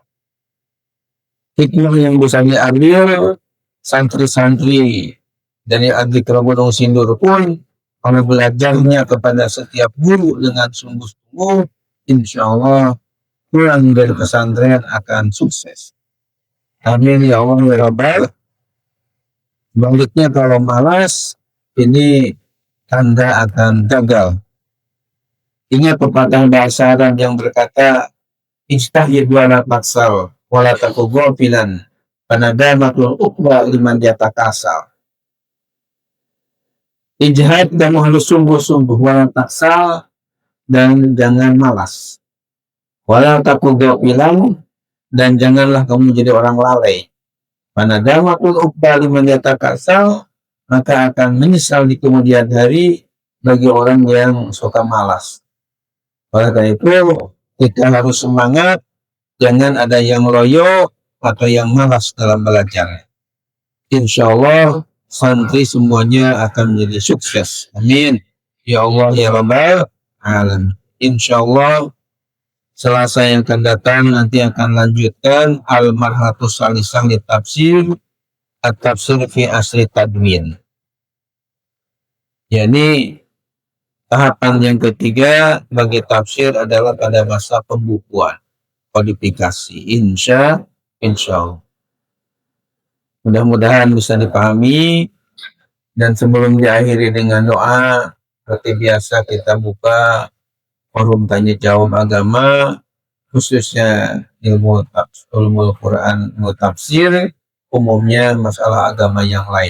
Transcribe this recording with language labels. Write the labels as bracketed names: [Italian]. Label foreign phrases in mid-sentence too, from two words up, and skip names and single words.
[Indonesian] Hikmah yang bisa diambil santri-santri dari Adzikra Gunung Sindur pun, kalau belajarnya kepada setiap guru dengan sungguh-sungguh, [Arabic] إن شاء الله [Indonesian] pulang dari pesantren akan sukses. [Arabic] آمين يا الله يا رب. [Indonesian] Baliknya kalau malas, ini tanda akan gagal. Ingat pepatah bahasa Arab yang berkata, [Arabic] اجتهد ولا تكسل ولا تكن غافلا فندامة العقبى لمن يتكاسل. [Indonesian] Ijtihad, kamu harus sungguh-sungguh, [Arabic] ولا تكسل, [Indonesian] dan jangan malas. [Arabic] ولا تكن غافلا, [Indonesian] dan janganlah kamu jadi orang lalai. [Arabic] فندامة العقبى لمن يتكاسل, [Indonesian] maka akan menyesal di kemudian hari bagi orang yang suka malas. Oleh karena itu, kita harus semangat, jangan ada yang loyo atau yang malas dalam belajar. [Arabic] إن شاء الله [Indonesian] santri semuanya akan menjadi sukses. Amin. [Arabic] يا الله يا رب العالمين. إن شاء الله [Indonesian] Selasa yang akan datang nanti akan lanjutkan [Arabic] المرحلة الثالثة للتفسير التفسير في عصر التدوين. [Indonesian] Yani tahapan yang ketiga bagi tafsir adalah pada masa pembukuan, kodifikasi. [Arabic] إن شاء الله. [Indonesian] Mudah-mudahan bisa dipahami, dan sebelum diakhiri dengan doa, seperti biasa kita buka forum tanya jawab agama, khususnya ilmu Quran, ilmu tafsir, umumnya masalah agama yang lain.